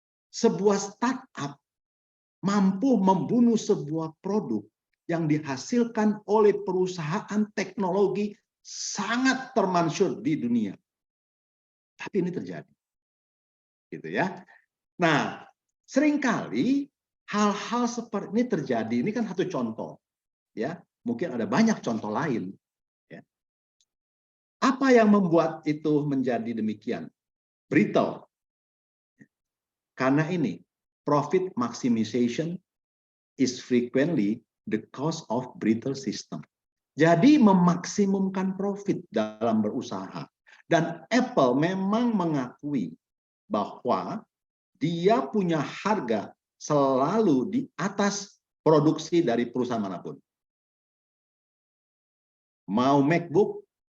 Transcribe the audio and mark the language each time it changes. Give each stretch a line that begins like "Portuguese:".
Indonesian: Sebuah startup mampu membunuh sebuah produk yang dihasilkan oleh perusahaan teknologi sangat termasyhur di dunia. Tapi ini terjadi. Gitu ya. Nah, seringkali hal-hal seperti ini terjadi. Ini kan satu contoh. Ya, mungkin ada banyak contoh lain. Ya. Apa yang membuat itu menjadi demikian?
English: Brittle.
Indonesian: Karena ini,
English: profit maximization is frequently the cause of brittle system.
Indonesian: Jadi memaksimumkan profit dalam berusaha. Dan Apple memang mengakui bahwa dia punya harga selalu di atas produksi dari perusahaan manapun. Mau MacBook,